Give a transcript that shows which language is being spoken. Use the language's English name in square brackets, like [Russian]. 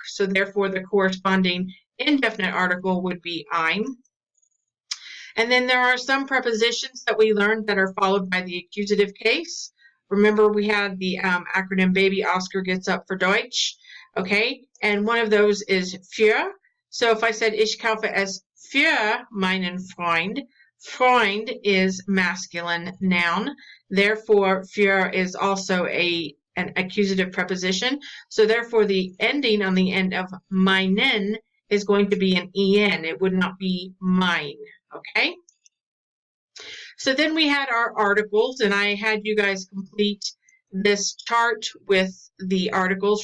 [English] So therefore, the corresponding indefinite article would be ein. And then there are some prepositions that we learned that are followed by the accusative case. Remember, we had the acronym Baby Oscar gets up for Deutsch. Okay, and one of those is für. So if I said [German] Ich kaufe es für meinen Freund, [English] Freund is masculine noun. Therefore, für is also an accusative preposition. So therefore, the ending on the end of meinen is going to be an en. It would not be mine. Okay? So then we had our articles, and I had you guys complete this chart with the articles.